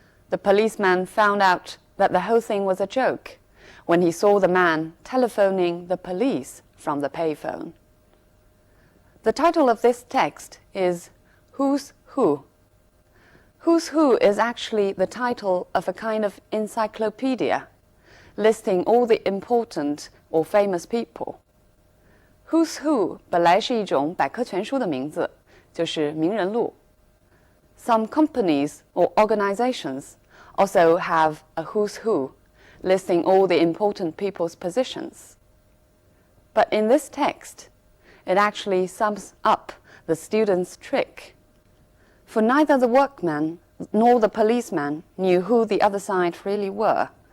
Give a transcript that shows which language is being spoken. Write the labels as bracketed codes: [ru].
[en] The policeman found out that the whole thing was a joke when he saw the man telephoning the police from the payphone. The title of this text is Who's Who? Who's Who is actually the title of a kind of encyclopedia, listing all the important or famous people. [zh] Who's Who 本来是一种百科全书的名字，就是名人录。 [en] Some companies or organizations also have a who's who, listing all the important people's positions. But in this text, it actually sums up the student's trick. For neither the workman nor the policeman knew who the other side really were.